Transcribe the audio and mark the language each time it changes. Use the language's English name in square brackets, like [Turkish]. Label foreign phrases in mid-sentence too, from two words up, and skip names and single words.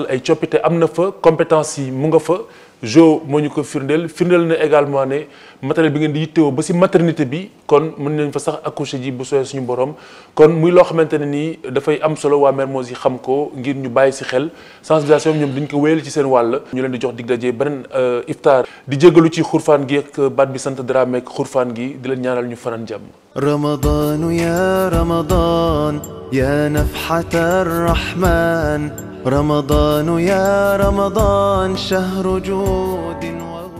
[Wolof] ay coppite am na fa compétence yi mu nga fa Jo moo ñu ko firndeel na également ne matériel bi ngeen di yittewoo ba si maternité bi kon mën nañ fa sax accoucher ji bu sooyee suñu borom kon muy loo xamante ne nii dafay am solo waa Mermoz yi xam ko ngir ñu bàyyi si xel sensibilisation ñoom dañ ko wéyal ci seen wàll ñu leen di jox dig daje beneen iftar di jégalu ci xurfaan gi ak baat bi sant Dramé ak xurfaan gi di leen ñaanal ñu fanaan jàmm. [Arabic] رمضان يا رمضان يا نفحة الرحمن رمضان يا رمضان شهر جود